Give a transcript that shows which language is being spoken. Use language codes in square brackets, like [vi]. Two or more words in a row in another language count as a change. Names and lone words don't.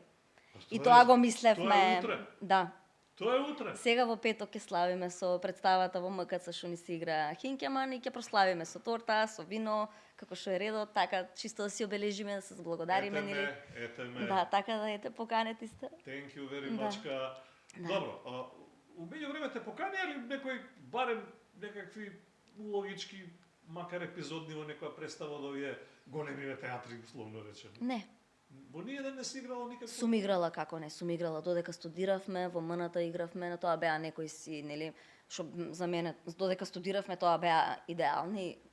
[mk] И тоа го мислевме. Да. Тоа е утре. Сега во петок ќе славиме со представата во МКЦ што ни се игра Хинкеман и ќе прославиме со торта, со вино, како што е редот, така чисто да си обележиме, да се благодариме нели. Ете ме. Да, така да ете поканети сте. [en] Thank you very much. [mk] Добро, у меѓувреме те покани или некој барем некакви улогички, макар епизодни во некоја представа од овие големиве театри, условно речено? Не. Во ниеден не си играла никако? Сум играла, како не, сум играла додека студиравме, во МНТ игравме, на тоа беа некои си, нели, што за мене додека студиравме тоа беа идеални